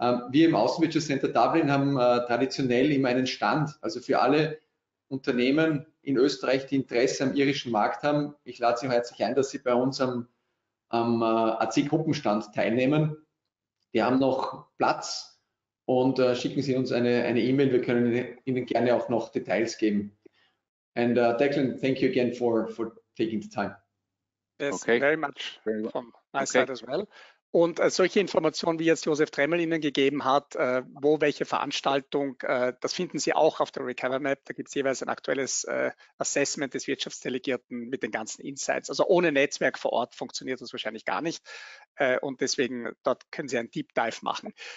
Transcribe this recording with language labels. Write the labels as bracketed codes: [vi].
[de] Wir im Außenwirtschaftscenter Dublin haben traditionell immer einen Stand, also für alle Unternehmen in Österreich, die Interesse am irischen Markt haben. Ich lade Sie herzlich ein, dass Sie bei uns am AC-Gruppenstand teilnehmen. Wir haben noch Platz und schicken Sie uns eine E-Mail. Wir können Ihnen gerne auch noch Details geben. [en] And Declan, thank you again for taking the time. Yes, Okay. very much from my side as well. [de] Und solche Informationen, wie jetzt Josef Tremmel Ihnen gegeben hat, wo welche Veranstaltung, das finden Sie auch auf der Recover.MAP. Da gibt es jeweils ein aktuelles Assessment des Wirtschaftsdelegierten mit den ganzen Insights. Also ohne Netzwerk vor Ort funktioniert das wahrscheinlich gar nicht. Und deswegen, dort können Sie einen Deep Dive machen.